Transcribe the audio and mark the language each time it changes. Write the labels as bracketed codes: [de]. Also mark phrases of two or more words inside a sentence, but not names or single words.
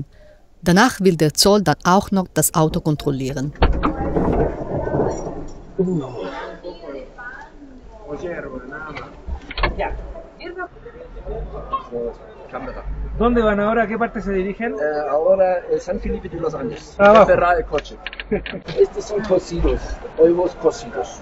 [de] Danach will der Zoll dann auch noch das Auto kontrollieren. [es] Cámara. ¿Dónde van ahora? ¿A qué parte se dirigen? Ahora San Felipe de los Andes. Abajo. Ferrar el coche. Estos son cocidos, huevos cocidos.